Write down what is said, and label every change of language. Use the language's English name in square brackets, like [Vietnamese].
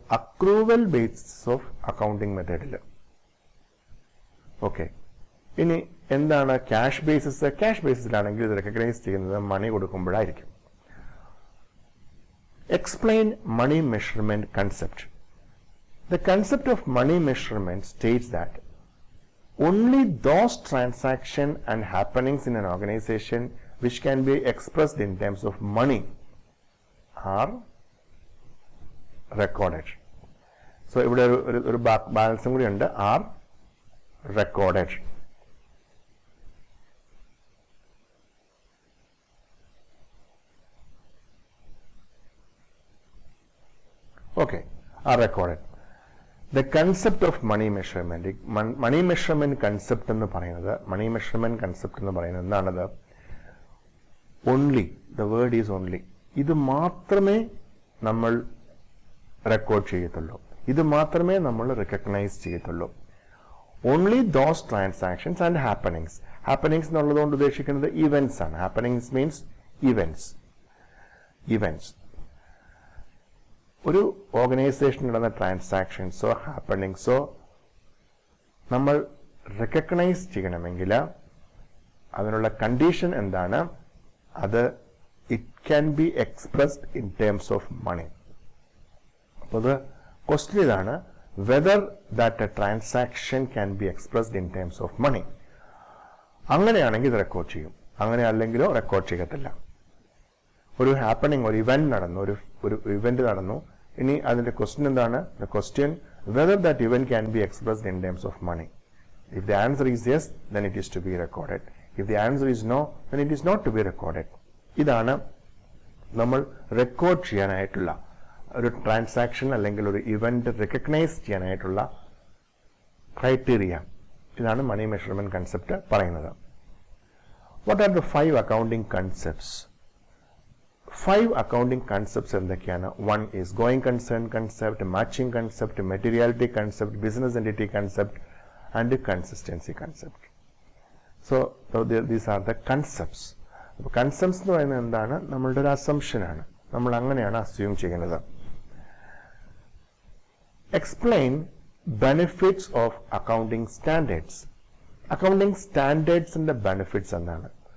[Malayalam] Accrual basis of accounting മെത്തേഡിൽ. Okay. ഇനി എന്താണ് ക്യാഷ് ബേസിസ്? ക്യാഷ് ബേസിസിലാണെങ്കിൽ ഇത് റെക്കഗ്നൈസ് ചെയ്യുന്നത് മണി കൊടുക്കുമ്പോഴായിരിക്കും. [English] Explain money measurement concept. The concept of money measurement states that only those transactions and happenings in an organization which can be expressed in terms of money are recorded. [Malayalam] So ഇവിടെ ഒരു ബാലൻസും കൂടി ഉണ്ട്, [English] are recorded. Okay, are recorded. The concept of money measurement, money measurement concept എന്ന് പറയുന്നത്, money measurement concept [Malayalam] എന്ന് പറയുന്നത് എന്താണത്? [English] Only, the word is only. [Malayalam] ഇത് മാത്രമേ നമ്മൾ റെക്കോർഡ് ചെയ്യത്തുള്ളൂ, ഇത് മാത്രമേ നമ്മൾ റെക്കഗ്നൈസ് ചെയ്യത്തുള്ളൂ. [English] Only those transactions and happenings. [Malayalam] Happenings എന്നുള്ളതുകൊണ്ട് ഉദ്ദേശിക്കുന്നത് ഇവന്റ്സ് ആണ്. [English] Happenings means events. [Malayalam] ഒരു ഓർഗനൈസേഷൻ നടന്ന ട്രാൻസാക്ഷൻസോ ഹാപ്പണിങ്സോ നമ്മൾ റെക്കഗ്നൈസ് ചെയ്യണമെങ്കിൽ അതിനുള്ള കണ്ടീഷൻ എന്താണ്? [English] അത് it can be expressed in terms of money. [Malayalam] അപ്പോൾ അത് ക്വസ്റ്റ്യൻ ഇതാണ്, [English] whether that a transaction can be expressed in terms of money. [Malayalam] അങ്ങനെയാണെങ്കിൽ ഇത് റെക്കോർഡ് ചെയ്യും, അങ്ങനെ അല്ലെങ്കിലോ റെക്കോർഡ് ചെയ്യത്തില്ല. ഒരു ഹാപ്പണിങ്, ഒരു ഇവന്റ് നടന്നു, ഒരു ഇവന്റ് നടന്നു. ഇനി അതിന്റെ ക്വസ്റ്റ്യൻ എന്താണ്? [English] The question whether that event can be expressed in terms of money. If the answer is yes, then it is to be recorded. If the answer is no, then it is not to be recorded. [Malayalam] ഇതാണ് നമ്മൾ record ചെയ്യാനായിട്ടുള്ള ഒരു transaction അല്ലെങ്കിൽ ഒരു event recognise ചെയ്യാനായിട്ടുള്ള criteria. ഇതാണ് money measurement concept പറയുന്നത്. [English] What are the 5 accounting concepts? [Malayalam] 5 accounting concepts എന്തൊക്കെയാണ്? [English] 1 is going concern concept, matching concept, materiality concept, business entity concept, and consistency concept. So these are the concepts. [Malayalam] അപ്പോൾ concepts എന്ന് പറയുന്നത് എന്താണ്? നമ്മളുടെ ഒരു അസംഷനാണ്, നമ്മൾ അങ്ങനെയാണ് അസ്യൂം ചെയ്യുന്നത്. [English] Explain benefits of accounting standards. [Malayalam] Accounting സ്റ്റാൻഡേർഡ്സിന്റെ benefits എന്താണ്?